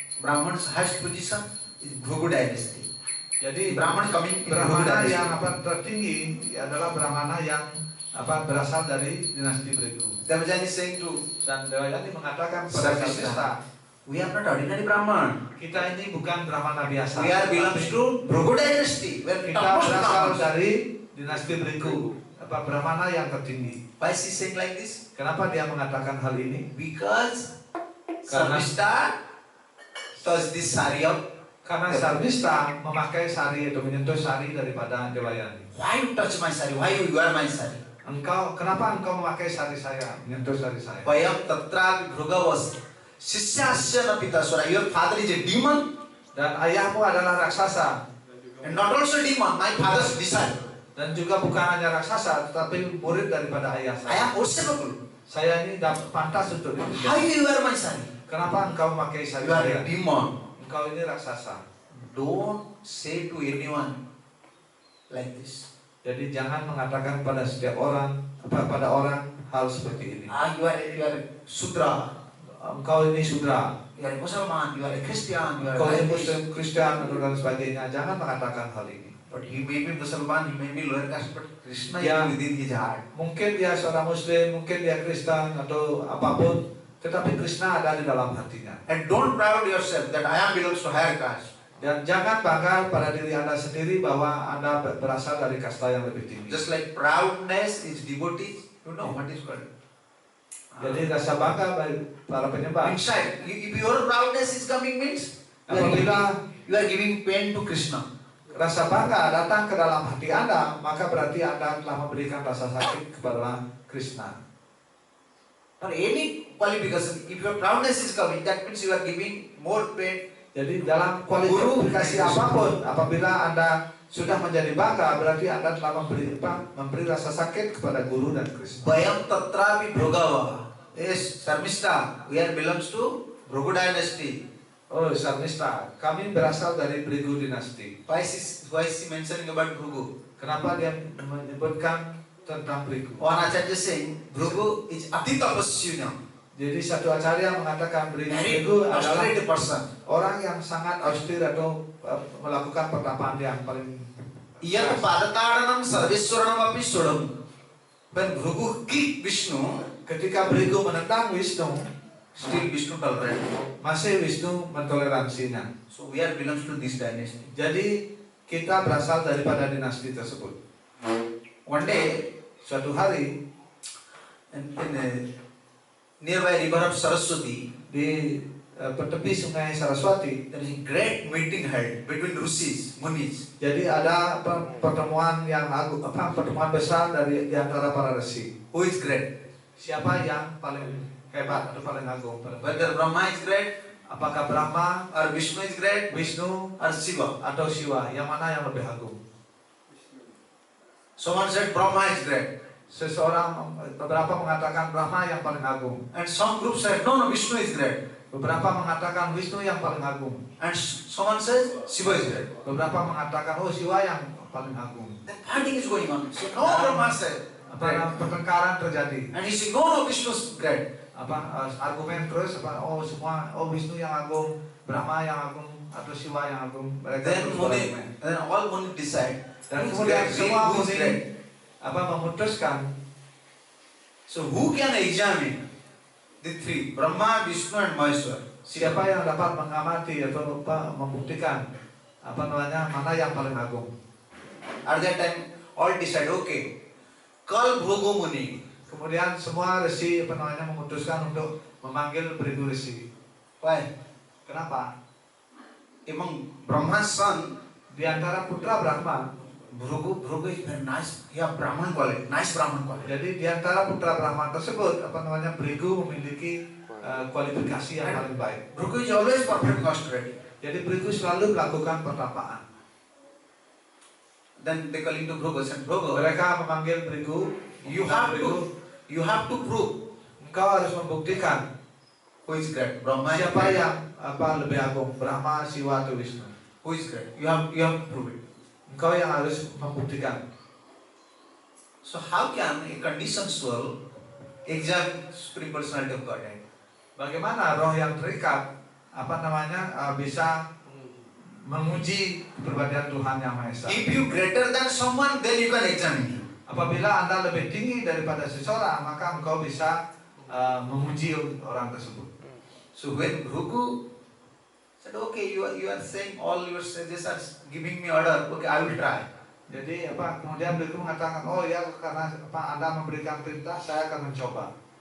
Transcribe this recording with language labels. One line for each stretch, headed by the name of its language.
English: Brahman's highest position is Bhrigu dynasty.
Indonesian: Jadi
English: Brahman coming in Bhrigu Brahmana dynasty.
Indonesian: yang tertinggi adalah Brahmana yang berasal dari dinasti Bhrigu.
English: Devajani is saying to
Indonesian: Dan Dewayani mengatakan pada Krishna,
English: we are not ordinary Brahman.
Indonesian: kita ini bukan Brahmana biasa.
English: We are belongs to Bhrigu dynasty. We are
Indonesian: Kita
English: topmost
Indonesian: berasal
English: Brahmans.
Indonesian: dari dinasti Bhrigu, Brahmana yang tertinggi.
English: Why is he saying like this?
Indonesian: Kenapa dia mengatakan hal ini?
English: Because
Indonesian: Karena-
English: Sarvishta touched this sari of.
Indonesian: Karena Sarvista memakai sari atau menyentuh sari daripada Dewayani.
English: Why you touch my sari? Why you wear my sari?
Indonesian: Kenapa engkau memakai sari saya, menyentuh sari saya?
Sanskrit: Vayam tatrapi bhrugavas sisyasya pitasura.
English: Your father is a demon
Indonesian: Dan ayahmu adalah raksasa,
English: and not also demon, my father's disciple.
Indonesian: dan juga bukan hanya raksasa, tetapi murid daripada ayah
English: I
Indonesian: saya.
English: am worshipable.
Indonesian: Saya ini pantas untuk
English: How
Indonesian: dipilih.
English: you wear my sari?
Indonesian: Kenapa engkau memakai sari
English: You are
Indonesian: saya?
English: a demon.
Indonesian: Engkau ini raksasa.
English: Don't say to anyone like this.
Indonesian: Jadi jangan mengatakan pada setiap orang, pada orang hal seperti ini.
English: You are a Sudra.
Indonesian: Engkau ini Sudra,
English: You are a Muslim. You are a Christian. You are
Indonesian: engkau
English: a
Indonesian: ini
English: Buddhist.
Indonesian: Muslim, Kristen, dan sebagainya. Jangan mengatakan hal ini.
English: But he may be Muslim, he may be lower caste, but Krishna Yeah. is within his heart.
Indonesian: Mungkin dia seorang Muslim, mungkin dia Kristen atau apapun, tetapi Krishna ada di dalam hatinya.
English: And don't proud yourself that I am belongs to higher caste.
Indonesian: Dan jangan bangga pada diri Anda sendiri bahwa Anda berasal dari kasta yang lebih tinggi.
English: Just like proudness is devotee, you know what is called.
Indonesian: Jadi rasa bangga bagi para penyembah.
English: Inside, if your proudness is coming means
Indonesian: Apabila
English: you are giving pain to Krishna.
Indonesian: rasa bangga datang ke dalam hati Anda, maka berarti Anda telah memberikan rasa sakit kepada Krishna.
English: Or any qualification, if your proudness is coming, that means you are giving more pain.
Indonesian: Jadi dalam kualifikasi apapun, apabila Anda sudah menjadi bangga, berarti Anda telah memberi rasa sakit kepada guru dan Krishna.
Sanskrit: Vayam tatrapi bhrugava Yes, Sarmista.
English: We are belongs to Bhrigu dynasty.
Indonesian: Oh, Sarmista, kami berasal dari Bhrigu dinasti.
English: Why is he mentioning about Bhrigu?
Indonesian: Kenapa dia menyebutkan tentang Bhrigu?
English: One Acharya saying Bhrigu is
Sanskrit: ati tapasya.
Indonesian: Jadi satu acarya mengatakan
English: Very
Indonesian: Bhrigu adalah
English: austerity person.
Indonesian: orang yang sangat austere atau melakukan pertapaan yang paling
Sanskrit: Yat padataranam sarveswaranam api sodam.
English: When Bhrigu kicked Vishnu,
Indonesian: ketika Bhrigu menentang Wisnu,
English: still Vishnu tolerant.
Indonesian: masih Wisnu mentoleransinya.
English: So we are belongs to this dynasty.
Indonesian: Jadi kita berasal daripada dinasti tersebut.
English: One day,
Indonesian: Suatu hari
English: in nearby river of Saraswati,
Indonesian: di tepi sungai Saraswati,
English: there is a great meeting held between Rishis, Munis.
Indonesian: jadi ada pertemuan yang agung, pertemuan besar dari di antara para resi.
English: Who is great?
Indonesian: Siapa yang paling hebat atau paling agung?
English: Whether Brahma is great,
Indonesian: Apakah Brahma,
English: or Vishnu is great,
Indonesian: Wisnu,
English: or Shiva.
Indonesian: atau Siwa? Yang mana yang lebih agung?
English: Someone said Brahma is great.
Indonesian: Beberapa mengatakan Brahma yang paling agung.
English: And some group said, no, Vishnu is great.
Indonesian: Beberapa mengatakan Wisnu yang paling agung.
English: And someone says Shiva is great.
Indonesian: Beberapa mengatakan oh Siwa yang paling agung.
English: Then fighting is going on. So no, Brahma said.
Indonesian: Apa pertengkaran terjadi?
English: And he said, no, Vishnu is great.
Indonesian: Argumen terus Wisnu yang agung, Brahma yang agung, atau Siwa yang agung.
English: Then all Muni decide.
Indonesian: Dan
English: who is
Indonesian: kemudian
English: great,
Indonesian: semua
English: who is great.
Indonesian: memutuskan.
English: So who can examine the three, Brahma, Vishnu and Maheshwar?
Indonesian: Siapa yang dapat mengamati atau membuktikan mana yang paling agung?
English: At that time, all decide, okay, call Bhrigu Muni.
Indonesian: Kemudian semua resi memutuskan untuk memanggil Bhrigu Risi.
English: Why?
Indonesian: Kenapa?
English: Among Brahma's son,
Indonesian: Di antara putra Brahma,
English: Bhrigu is very nice. He have Brahman quality, nice Brahman quality.
Indonesian: jadi di antara putra Brahma tersebut Bhrigu memiliki kualifikasi yang paling baik.
English: Bhrigu is always perfect austerity.
Indonesian: Jadi Bhrigu selalu melakukan pertapaan.
English: Then they call him to Bhrigu and Bhrigu,
Indonesian: Mereka memanggil Bhrigu,
English: you have to prove
Indonesian: engkau harus membuktikan
English: who is great, Brahma.
Indonesian: siapa yang lebih agung, Brahma, Siwa atau Wisnu.
English: Who is great? You have to prove it.
Indonesian: Engkau yang harus membuktikan.
English: So how can a conditioned soul examine Supreme Personality of Godhead?
Indonesian: Bagaimana roh yang terikat bisa menguji kepribadian Tuhan Yang Maha Esa?
English: If you greater than someone, then you can examine him.
Indonesian: Apabila Anda lebih tinggi daripada seseorang, maka engkau bisa menguji orang tersebut.
English: So when Bhrigu said, okay, you are saying all your sages are giving me order, okay, I will try.
Indonesian: Jadi kemudian Bhrigu mengatakan, oh ya karena Anda memberikan perintah, saya akan mencoba.